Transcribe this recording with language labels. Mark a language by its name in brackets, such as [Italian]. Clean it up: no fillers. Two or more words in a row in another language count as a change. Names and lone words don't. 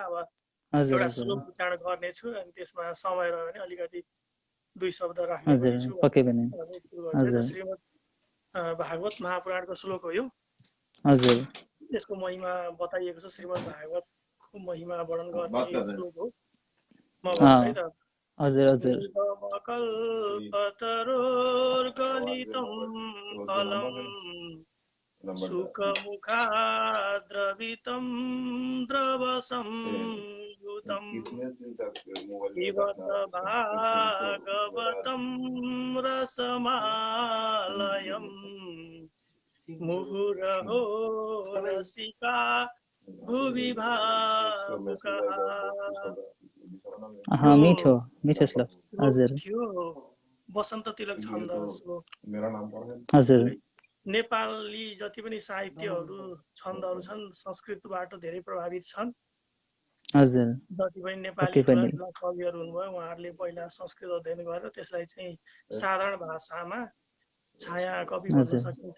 [Nepali] अब एउटा श्लोक उच्चारण गर्नेछु, अनि त्यसमा समय रह्यो भने अलिकति 2 शब्द राख्ने पनि छु। श्रीमद् भागवत महापुराणको श्लोक हो यो। यसको महिमा बताइएको छ, श्रीमद् भागवतको महिमा वर्णन गर्ने श्लोक हो। म भन्छु है त। [Sanskrit] कल्पतरोर्गलितं फलम् सुखमुखाद्रवितं द्रवसंयुतं पिबत भागवतं रसमालयम् मुहुरहो रसिका भुवि भावुकः। [Nepali] मिठो मिठो श्लोक हजुर थियो वसन्त तिलक छन्द श्लोक। हजुर नेपाली जति पनि साहित्यहरू छन्दहरू छन् संस्कृतबाट धेरै प्रभावित छन्। हजुर जति पनि नेपाली ठुला ठुला कविहरू हुनुभयो उहाँहरूले पहिला संस्कृत अध्ययन गरेर त्यसलाई चाहिँ साधारण भाषामा छाया कवि भन्न सकिन्छ।